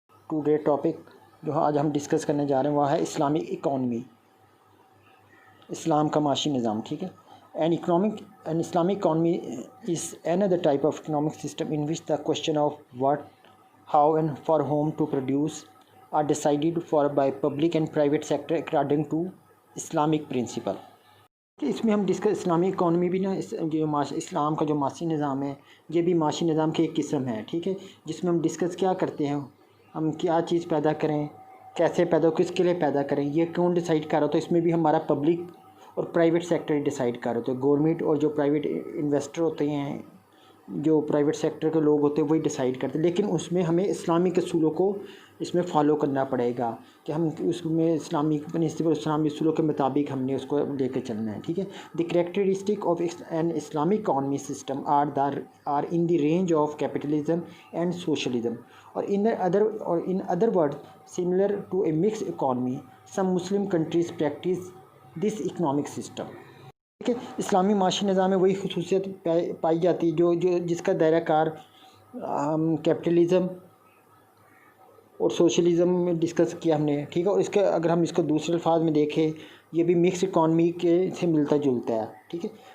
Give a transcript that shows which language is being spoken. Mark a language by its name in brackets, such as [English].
[Urdu] Today topic جو آج ہم ڈسکس کرنے جا رہے ہیں وہ ہے اسلامک اکانومی، اسلام کا معاشی نظام. ٹھیک ہے. [English] An Islamic economy is another type of economic system in which the question of what, how and for whom to produce are decided for by public and private sector according to Islamic principle. [Urdu] اس میں ہم discuss اسلامی economy بھی نا جو اسلام کا جو معاشی نظام ہے یہ بھی معاشی نظام کی ایک قسم ہے. ٹھیک ہے. جس میں ہم ڈسکس کیا کرتے ہیں، ہم کیا چیز پیدا کریں، کیسے پیدا، کس کے لیے پیدا کریں، یہ کون ڈیسائیڈ کر رہا ہو. تو اس میں بھی ہمارا پبلک اور پرائیویٹ سیکٹر ڈیسائیڈ کر رہے ہوتے ہیں. گورنمنٹ اور جو پرائیویٹ انویسٹر ہوتے ہیں، جو پرائیویٹ سیکٹر کے لوگ ہوتے ہیں وہی ڈیسائیڈ کرتے ہیں. لیکن اس میں ہمیں اسلامک اصولوں کو اس میں فالو کرنا پڑے گا کہ ہم اس میں اسلامی اصولوں کے مطابق ہم نے اس کو لے کے چلنا ہے. ٹھیک ہے. [English] The characteristic of an Islamic economy system are in the range of capitalism and socialism اور in other word similar to a mix economy. Some Muslim countries practice this economic system. ٹھیک ہے. [Urdu] اسلامی معاشی نظام میں وہی خصوصیت پائی جاتی ہے جو جس کا دائرہ کار کیپٹلزم اور سوشلزم میں ڈسکس کیا ہم نے. ٹھیک ہے. اور اس کے اگر ہم اس کو دوسرے الفاظ میں دیکھیں یہ بھی مکس اکانومی کے سے ملتا جلتا ہے. ٹھیک ہے.